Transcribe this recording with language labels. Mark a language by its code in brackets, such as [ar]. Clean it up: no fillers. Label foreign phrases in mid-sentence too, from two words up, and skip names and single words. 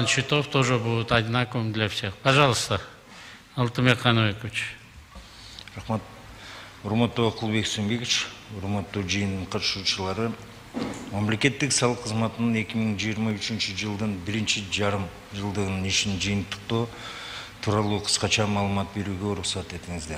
[ru] план счетов тоже будет одинаковым для всех. Пожалуйста, Алтынбек Каныбекович. [ky] Рахмат. Урматтуу Акылбек Сөнбекович, урматтуу жыйындын катышуучулары, мамлекеттик салык кызматынын 2023 жылдын 1,5 жылдыгынын ишин жыйынтыктоо тууралуу кыскача маалымат берүүгө уруксат этиңиздер.